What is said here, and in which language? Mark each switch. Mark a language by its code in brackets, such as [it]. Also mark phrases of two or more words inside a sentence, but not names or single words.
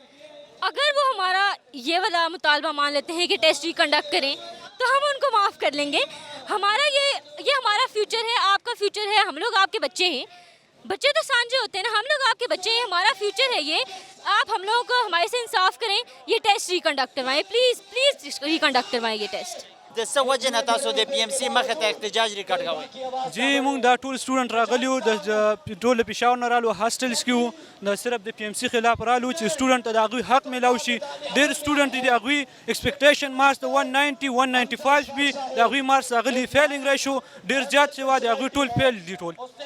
[ur] اگر وہ ہمارا یہ والا مطالبہ مان لیتے ہیں کہ [en] test reconduct [ur] کریں تو ہم ان کو معاف کر لیں گے. ہمارا یہ ہمارا فیوچر ہے، آپ کا فیوچر ہے، ہم لوگ آپ کے بچے ہیں. بچے تو سانجھے ہوتے ہیں نا، ہم لوگ آپ کے بچے ہیں، ہمارا فیوچر ہے یہ. آپ ہم لوگوں کو ہمارے سے انصاف کریں، یہ [en] test reconduct [ur] کروائیں, [en] please please reconduct [ur] کروائیں یہ ٹیسٹ. [ps] د څه وجه نه تاسو د پی ام سی مخې ته احتجاج ریکارډ کوئ؟ جی موږ دا ټول سټوډنټ راغلیو د ټول پېښور نه رالو، هاسټلز کې وو، د صرف د پی ام سی خلاف رالو چې سټوډنټ ته د هغوی حق میلاو شي. ډېر سټوډنټ دي د هغوی [en] expectation marks [ps] د 190 195 وي، د هغوی مارکس راغلي [en] failing ratio [ps] ډېر زیات شوی دی، هغوی ټول فیل دي ټول.